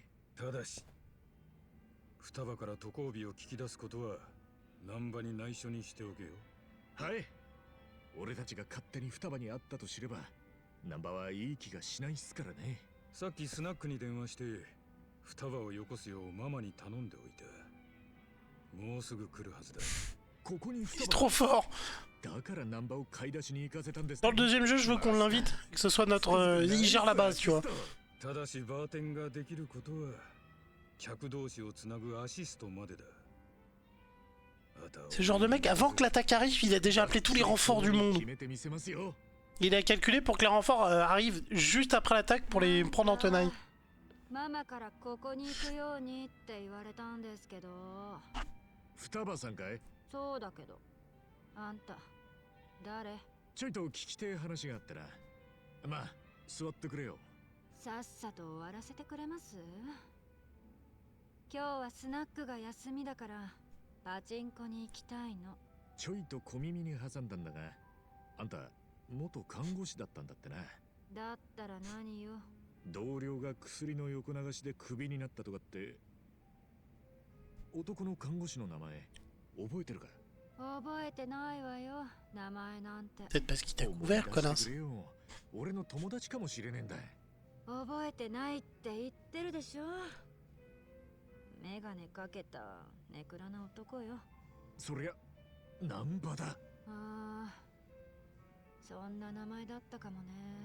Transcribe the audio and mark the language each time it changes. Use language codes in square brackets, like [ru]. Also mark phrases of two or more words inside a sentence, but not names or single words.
[ja] ただし、双葉から渡航日を聞き出すことは難波に内緒にしておけよ。はい。俺たちが勝手に双葉に会ったと知れば、難波はいい気がしないっすからね。さっきスナックに電話して双葉をよこすようママに頼んでおいた。もうすぐ来るはずだ。ここに双葉。 [fr] C'est trop fort. [ja] だから難波を買い出しに行かせたんです。 [fr] Dans le deuxième jeu, je veux qu'on l'invite, que ce soit notre... il gère la base, tu vois. [ja] ただしバーテンができることは客同士をつなぐアシストまでだ。 [fr] C'est le genre de mec, avant que l'attaque arrive, il a déjà appelé tous les renforts du monde. Il a calculé pour que les renforts arrivent juste après l'attaque pour les prendre en tenaille. [ja] ママからここに行くようにって言われたんですけど。双葉さんかい？そうだけど。あんた誰？ちょいと聞きてえ話があったな。まあ座ってくれよ。さっさと終わらせてくれます？今日はスナックが休みだからパチンコに行きたいの。ちょいと小耳に挟んだんだが、あんた元看護師だったんだってな。だったら何よ。同僚が薬の横流しでクビになったとかって。男の看護師の名前覚えてるか？覚えてないわよ、名前なんて。 [fr] Peut-être parce qu'il t'a couvert, connasse. [ja] 俺の友達かもしれねえんだ。覚えてないって言ってるでしょ。 メガネかけたネクラな男よ。そりゃ難波だ。ああ、そんな名前だったかもね。